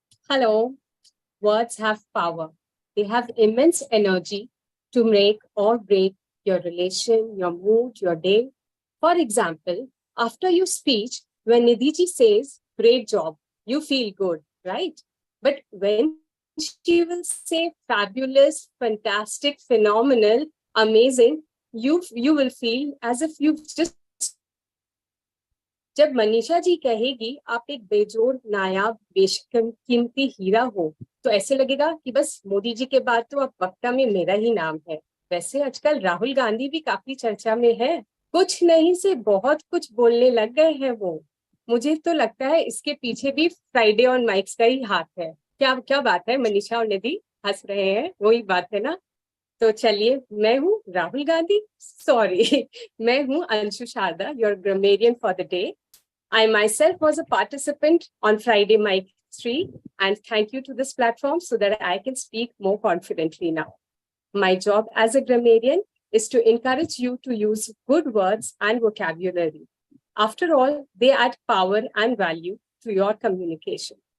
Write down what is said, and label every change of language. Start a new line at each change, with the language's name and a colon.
English: Hello. Words have power. They have immense energy to make or break your relation, your mood, your day. For example, after your speech, when Nidhi says, "Great job," you feel good, right? But when she will say fabulous, fantastic, phenomenal, amazing, you will feel as if you've just
Hindi: जब मनीषा जी कहेगी आप एक बेजोड़ नायाब बेशकीमती हीरा हो, तो ऐसे लगेगा कि बस मोदी जी के बाद तो अब वक्ता में मेरा ही नाम है। वैसे आजकल राहुल गांधी भी काफी चर्चा में है, कुछ नहीं से बहुत कुछ बोलने लग गए हैं वो। मुझे तो लगता है इसके पीछे भी फ्राइडे ऑन माइक्स का ही हाथ है। क्या क्या बात है, मनीषा और निधि हंस रहे हैं, वही बात है ना? तो चलिए, मैं हूँ राहुल गांधी, सॉरी मैं हूँ Anshu Sharda,
English: Your grammarian for the day. I myself was a participant on Friday Mic 3, and thank you to this platform so that I can speak more confidently now. My job as a grammarian is to encourage you to use good words and vocabulary. After all, they add power and value to your communication.